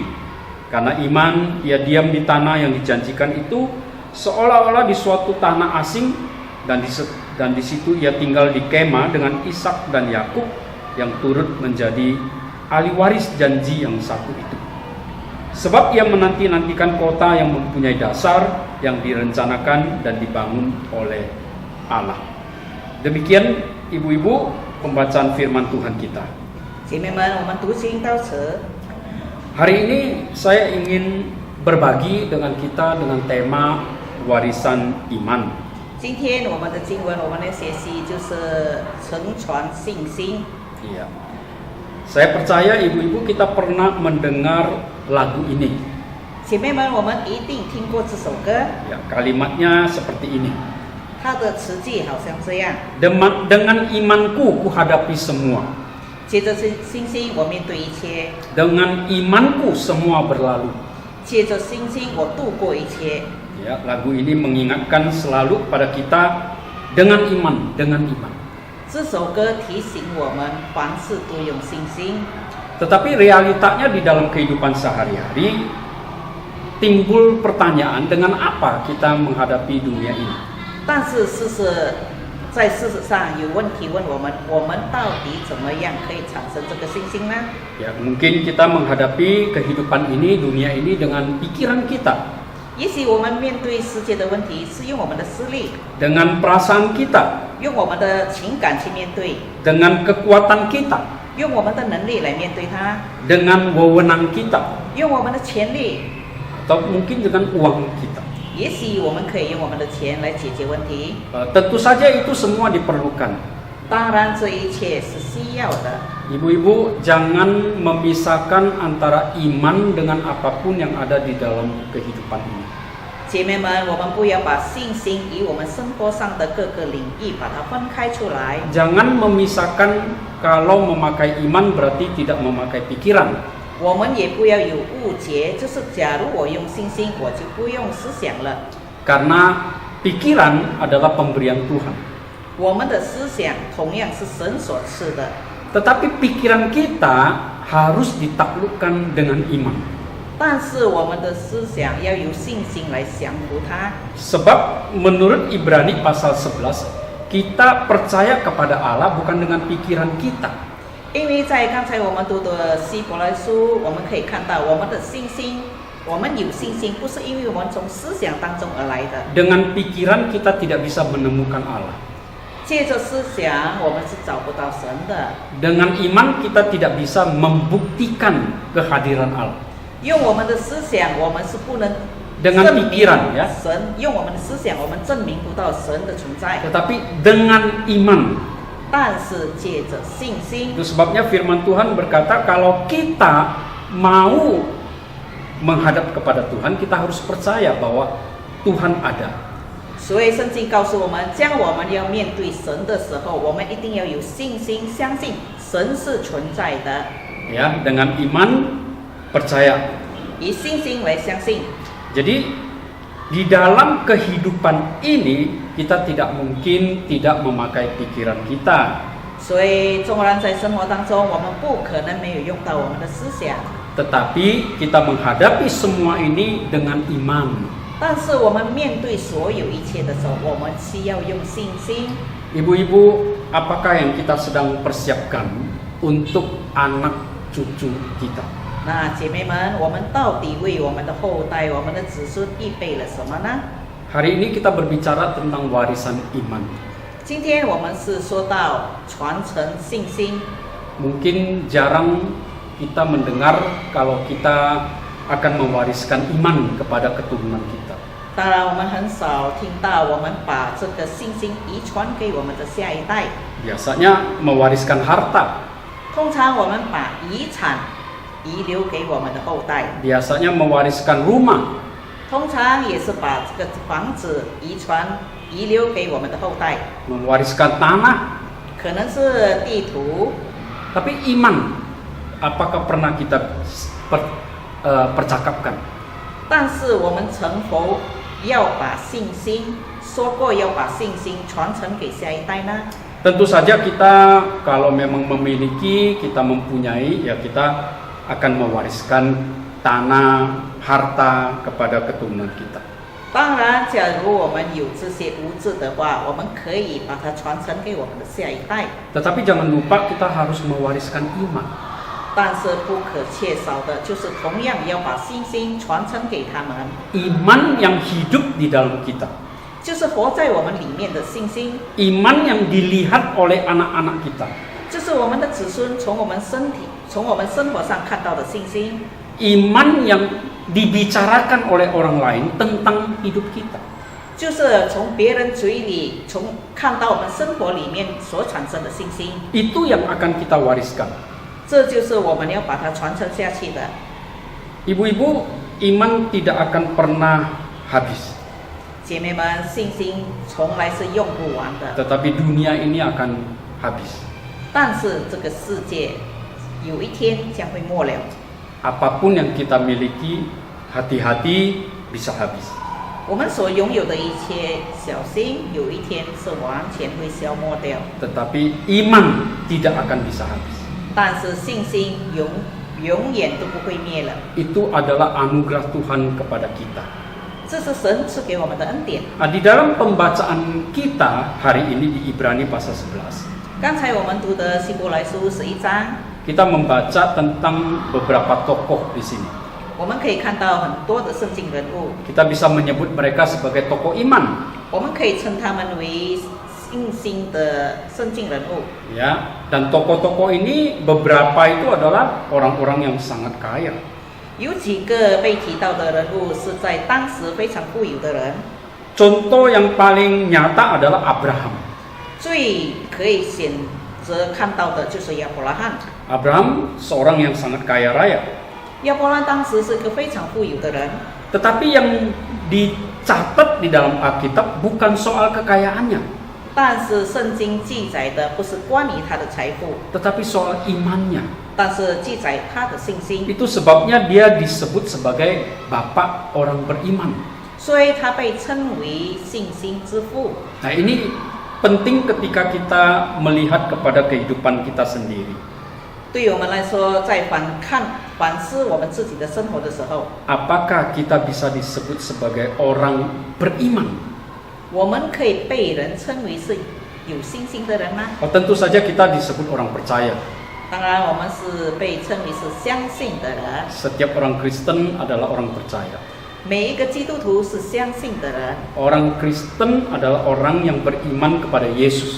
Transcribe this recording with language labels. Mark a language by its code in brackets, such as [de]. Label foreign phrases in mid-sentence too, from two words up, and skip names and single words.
[id] Karena iman, ia diam di tanah yang dijanjikan itu, seolah-olah di suatu tanah asing, dan di situ ia tinggal di kemah dengan Ishak dan Yakub yang turut menjadi ahli waris janji yang satu itu. Sebab ia menanti-nantikan kota yang mempunyai dasar, yang direncanakan dan dibangun oleh Allah. Demikian, ibu-ibu, pembacaan firman Tuhan kita. [zh] 姐妹们，我们读经到此。 [id] Hari ini saya ingin berbagi dengan kita dengan tema warisan iman. [zh] 今天我们的经文，我们的学习就是承传信心。 [id] Iya. Saya percaya ibu-ibu kita pernah mendengar lagu ini. [zh] 姐妹们，我们一定听过这首歌， [id] Ya, kalimatnya seperti ini. [zh] 它的词句好像这样： [id] Dengan imanku kuhadapi semua. [zh] 接着是信心，我面对一切； [id] Dengan imanku semua berlalu. [zh] 借着信心我度过一切。 [id] Ya, lagu ini mengingatkan selalu pada kita dengan iman, dengan iman. [zh] 这首歌提醒我们凡事都用信心， [id] Tetapi realitanya di dalam kehidupan sehari-hari timbul pertanyaan dengan apa kita menghadapi dunia ini. [zh] 但是在事实上有问题问我们到底怎么样可以产生这个信心呢？ [id] Ya, mungkin kita menghadapi kehidupan ini, dunia ini dengan pikiran kita, [zh] 也许我们面对世界的问题是用我们的视力， [id] dengan perasaan kita, [zh] 用我们的情感去面对， [id] dengan kekuatan kita, [zh] 用我们的能力来面对它， [id] dengan wewenang kita, [zh] 用我们的权利。 [id] atau mungkin dengan uang kita. [zh] 也许我们可以用我们的钱来解决问题。 [id] Tentu saja itu semua diperlukan. [zh] 当然，这一切是需要的。 [id] Ibu-ibu, jangan memisahkan antara iman dengan apapun yang ada di dalam kehidupan ini. [zh] 姐妹们，我们不要把信心与我们生活上的各个领域把它分开出来。 [id] Jangan memisahkan kalau memakai iman berarti tidak memakai pikiran. [zh] 我们也不要有误解，就是假如我用信心，我就不用思想了。 [id] Karena pikiran adalah pemberian Tuhan. [zh] 我们的思想同样是神所赐的， [id] Tetapi pikiran kita harus ditaklukkan dengan iman. [zh] 但是我们的思想要有信心来降服它。 [id] Sebab menurut Ibrani pasal 11, kita percaya kepada Allah bukan dengan pikiran kita. [zh] 因为在刚才我们读的希伯来书，我们可以看到我们的信心，我们有信心不是因为我们从思想当中而来的。 [id] Dengan pikiran kita tidak bisa menemukan Allah. [zh] 借着思想，我们是找不到神的。 [id] Dengan iman kita tidak bisa membuktikan kehadiran Allah. [zh] 用我们的思想，我们是不能 [id] Dengan [zh] 证明 [id] pikiran, ya. [zh] 神用我们的思想，我们证明不到神的存在。 [id] Tetapi dengan iman. [zh] 但是借着信心， [id] Itu sebabnya firman Tuhan berkata kalau kita mau menghadap kepada Tuhan, kita harus percaya bahwa Tuhan ada. [zh] 所以圣经告诉我们，将我们要面对神的时候，我们一定要有信心，相信神是存在的。 [id] Ya, dengan iman percaya. [zh] 以信心来相信。 [id] Jadi di dalam kehidupan ini kita tidak mungkin tidak memakai pikiran kita. [zh] 所以，纵然在生活当中，我们不可能没有用到我们的思想， [id] Tetapi kita menghadapi semua ini dengan iman. [zh] 但是我们面对所有一切的时候，我们需要用信心。 [id] Ibu-ibu, apakah yang kita sedang persiapkan untuk anak cucu kita? [zh] 那姐妹们，我们到底为我们的后代、我们的子孙预备了什么呢？ [id] Hari ini kita berbicara tentang warisan iman. [zh] 今天我们是说到传承信心， [id] Mungkin jarang kita mendengar kalau kita akan mewariskan iman kepada keturunan kita. [zh] 当然我们很少听到我们把这个信心遗传给我们的下一代。 [id] Biasanya mewariskan harta, [zh] 通常我们把遗产遗留给我们的后代， [id] biasanya mewariskan rumah, [zh] 通常也是把这个房子遗留给我们的后代， [id] mewariskan tanah. [zh] 可能是地图。 [id] Tapi iman, apakah pernah kita percakapkan? [zh] 但是我们成佛要把信心说过，要把信心传承给下一代呢？ [id] Tentu saja kita kalau memang memiliki, kita mempunyai, ya kita akan mewariskan tanah, harta kepada keturunan kita. [zh] 当然，假如我们有这些物质的话，我们可以把它传承给我们的下一代。 [id] Tetapi jangan lupa kita harus mewariskan iman. [zh] 但是不可缺少的就是同样要把信心传承给他们， [id] Iman yang hidup di dalam kita. [zh] 就是活在我们里面的信心， [id] Iman yang dilihat oleh anak-anak kita. [zh] 就是我们的子孙从我们身体、从我们生活上看到的信心， [id] Iman yang dibicarakan oleh orang lain tentang hidup kita. [zh] 就是从别人嘴里看到我们生活里面所产生的信心， [id] Itu yang akan kita wariskan. [zh] 这就是我们要把它传承下去的。 [id] Ibu-ibu, iman tidak akan pernah habis. [zh] 姐妹们，信心从来是用不完的， [id] Tetapi dunia ini akan habis. [zh] 但是这个世界有一天将会末了。 [id] Apapun yang kita miliki hati-hati bisa habis. [zh] 我们所拥有的一切，小心有一天是完全会消磨掉。 [id] Tetapi iman tidak akan bisa habis. [zh] 但是信心永远都不会灭了， [id] Itu adalah anugerah Tuhan kepada kita. [zh] 这是神赐给我们的恩典。 [id] Di dalam pembacaan kita hari ini di Ibrani pasal 11, [zh] 刚才我们读的希伯来书11章， [id] kita membaca tentang beberapa tokoh di sini. [zh] 我们可以看到很多的圣经人物， [id] Kita bisa menyebut mereka sebagai tokoh iman, [zh] 我们可以称他们为信心的圣经人物。 [id] ya. Dan tokoh-tokoh ini beberapa itu adalah orang-orang yang sangat kaya. [zh] 有几个被提到的人物是在当时非常富有的人， [id] Contoh yang paling nyata adalah Abraham. [zh] 最可以选择看到的就是亚伯拉罕。 [id] Abraham seorang yang sangat kaya raya. [zh] 亚伯拉罕当时是个非常富有的人， [id] Tetapi yang dicatat di dalam Alkitab bukan soal kekayaannya, [zh] 但是圣经记载的不是关于他的财富， [id] tetapi soal imannya. [zh] 但是记载他的信心， [id] Itu sebabnya dia disebut sebagai bapak orang beriman. [zh] 所以他被称为信心之父。 [id] Nah, ini penting ketika kita melihat kepada kehidupan kita sendiri. [zh] 对于我们来说，在反思我们自己的生活的时候， [id] Apakah kita bisa disebut sebagai orang beriman? [zh] 我们可以被人称为是有信心的人吗？ [id] Tentu saja kita disebut orang percaya. [zh] 当然，我们是被称为是相信的人。 [id] Setiap orang Kristen adalah orang percaya. [zh] 每一个基督徒是相信的人， [id] Orang Kristen adalah orang yang beriman kepada Yesus.